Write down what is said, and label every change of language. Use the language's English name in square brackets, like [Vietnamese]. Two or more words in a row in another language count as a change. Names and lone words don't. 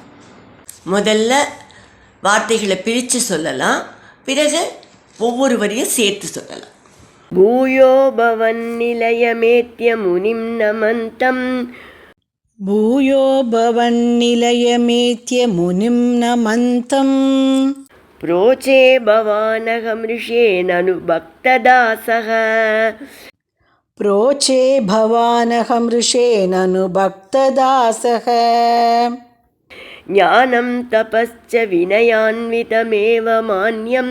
[Tamil] முதல்ல வார்த்தைகளை பிரித்து சொல்லலாம், பிறகு ஒவ்வொரு வரியும் சேர்த்து சொல்லலாம். [Sanskrit] भूयो भवन् निलयमेत्य मुनिं नमन्तम्. भूयो भवन् निलयमेत्य मुनिं नमन्तम्. प्रोचे भवानहं ऋषेणनु भक्तदासः. प्रोचे भवानहं ऋषेणनु भक्तदासः. ज्ञानं तपश्च विनयान्वितमेव मान्यम्.